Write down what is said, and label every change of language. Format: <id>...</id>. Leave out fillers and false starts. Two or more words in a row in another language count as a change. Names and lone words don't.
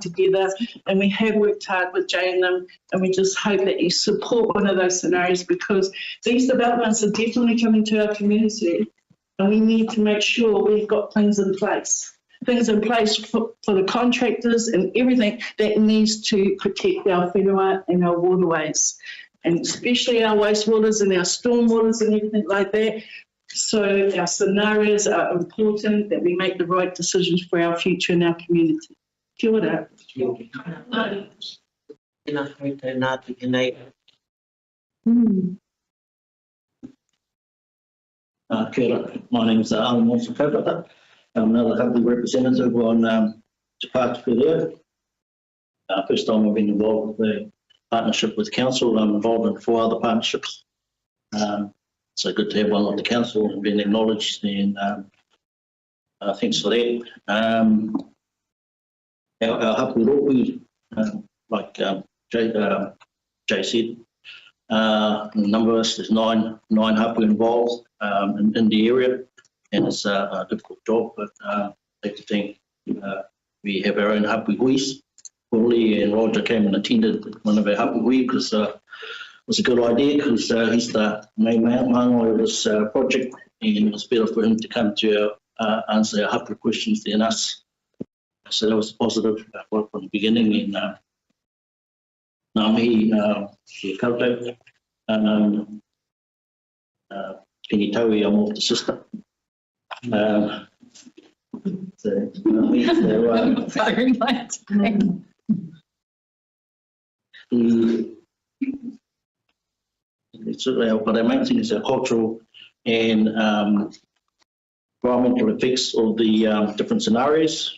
<en>together and we have worked hard with Jay and them, and we just hope that you support one of those scenarios because these developments are definitely coming to our community and we need to make sure we've got things in place for the contractors and everything that needs to protect our whenua and our waterways, and especially our wastewaters and our stormwaters and everything like that. So our scenarios are important, that we make the right decisions for our future and our community.</en> <mi>Kia ora. Kia ora.</mi> <en>My name is Alan Monson Kaupapa. I'm another Hapu representative on Te Pātuku there. First time I've been involved with the partnership with council. I'm involved in 4 other partnerships. So good to have one with the council and being acknowledged, and thanks for that. Our</en> <mi>Hapu Rōpū,</mi> <en>like Jay said, a number of us, there's nine Hapu involved in the area. and it's a difficult job, but I'd like to think we have our own</en> <mi>hapu huis.</mi> <en>Paulie and Roger came and attended one of our</en> <mi>hapu hui</mi> <en>because it was a good idea because he's the main man of this project, and it's better for him to come to answer our hapu questions than us. So that was positive from the beginning, and</en> <mi>ngā mihi he koutou. Kini tau I am of the sister.</mi> <en>Very much. But our main thing is our cultural and environmental effects of the different scenarios.</en>